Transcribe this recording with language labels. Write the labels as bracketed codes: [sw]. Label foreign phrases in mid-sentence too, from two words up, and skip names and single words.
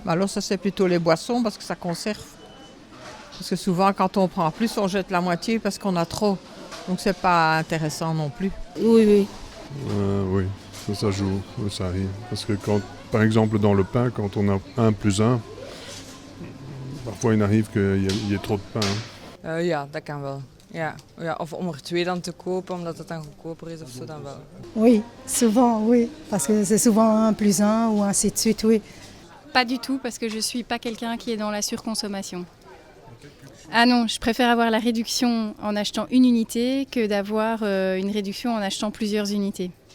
[fr] Alors ça c'est plutôt les boissons parce que ça conserve. Parce que souvent quand on prend plus, on jette la moitié parce qu'on a trop. Donc c'est pas intéressant non plus. Oui. Oui, ça joue, ça arrive. Parce que quand, par exemple dans le pain, quand on a 1 + 1, parfois il arrive qu'il y ait trop de pain. [nl] Ja, dat kan wel. Ja. Of om er 2 dan te kopen, omdat het dan goedkoper is of zo, dan wel. [fr] Oui, souvent, oui. Parce que c'est souvent 1 + 1 ou ainsi de suite, oui. Pas du tout, parce que je suis pas quelqu'un qui est dans la surconsommation. Ah non, je préfère avoir la réduction en achetant une unité que d'avoir une réduction en achetant plusieurs unités.